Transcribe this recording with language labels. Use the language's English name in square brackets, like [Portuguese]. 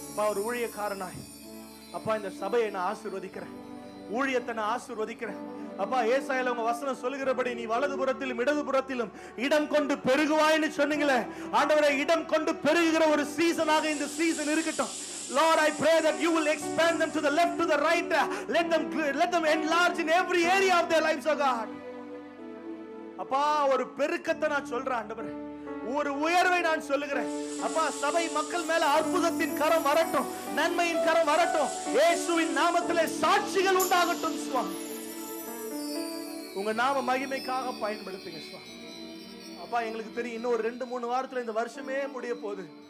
[Tamil] ஒரு ஊழியக்காரனாய் அப்பா இந்த சபையை நான் ஆசீர்வதிக்கிறேன், ஊழியத்தை நான் ஆசீர்வதிக்கிறேன். அப்பா, ஏசாயால உங்க வசனம் சொல்லுகிறபடி நீ வலதுபுறத்திலும் இடதுபுறத்திலும் இடம் கொண்டு பெருகுவாய்னு சொன்னீங்களே ஆண்டவரே. இடம் கொண்டு பெருகுகிற ஒரு சீசனாக இந்த சீசன் இருக்கட்டும். [English] Lord, I pray that you will expand them to the left, to the right. Let them enlarge in every area of their lives, oh God. [Tamil] அப்பா, ஒரு பெருக்கத்தை நான் சொல்றேன் ஆண்டவரே, ஒரு உயர்வை நான் சொல்லுகிறேன். அப்பா, சபை மக்கள் மேல அற்புதத்தின் கரம் வரட்டும், நன்மையின் கரம் வரட்டும். இயேசுவின் நாமத்திலே சாட்சிகள் உண்டாகட்டும் சுவாமி. உங்க நாம மகிமைக்காக பயன்படுத்துங்க சுவாமி. அப்பா, எங்களுக்கு தெரியும் இன்னும் ஒரு 2-3 வாரத்துல இந்த வருஷமே முடிய போகுது.